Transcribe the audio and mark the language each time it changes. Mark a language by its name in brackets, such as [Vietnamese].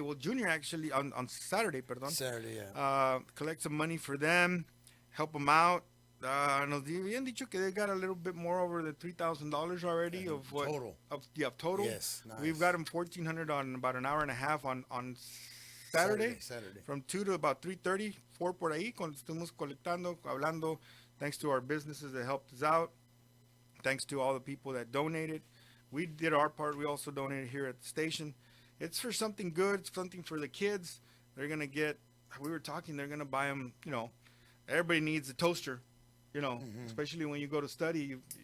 [English] Well, Junior actually, on Saturday, [Spanish] perdón. [English] Saturday, yeah. Collect some money for them, help them out. [Spanish] Nos habían dicho que [English] they got a little bit more over the $3,000 already of what Total. of total. Yes, nice. We've got them $1,400 on about an hour and a half on Saturday. From 2 to about [Spanish] 3:30, 4 por ahí, cuando estuvimos colectando, hablando. [English] Thanks to our businesses that helped us out. Thanks to all the people that donated. We did our part. We also donated here at the station. It's for something good. It's something for the kids. They're going to get, we were talking, they're going to buy them, everybody needs a toaster, especially when you go to study.